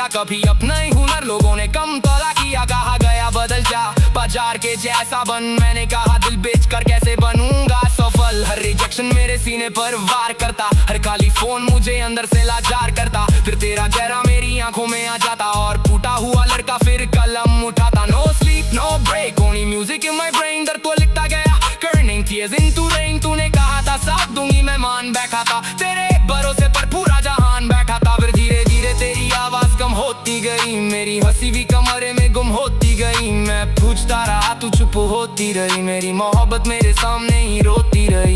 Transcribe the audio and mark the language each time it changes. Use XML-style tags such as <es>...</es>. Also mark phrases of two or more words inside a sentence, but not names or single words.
<hi>कभी अपना ही हुनर लोगों ने कम तोला किया। कहा गया बदल जा बाजार के जैसा बन। मैंने कहा दिल बेचकर कैसे बनूंगा सफल। हर रिजेक्शन मेरे सीने पर वार करता। हर खाली फोन मुझे अंदर से लाचार करता। फिर तेरा चेहरा मेरी आंखों में आ जाता। और टूटा हुआ लड़का फिर कलम उठाता।</hi> <en>No sleep, no break, only music in my brain।</en> <hi>दर्द को लिखता गया</hi> <en>turning tears into rain।</en> <hi>तूने कहा था साथ दूंगी मैं मान बैठा था। तेरे भरोसे पर पूरा जहान बैठा था। फिर धीरे धीरे तेरी आवाज कम होती गई। मेरी हंसी भी कमरे में गुम होती गई। मैं पूछता रहा तू चुप होती रही, मेरी मोहब्बत मेरे सामने ही रोती रही।</hi>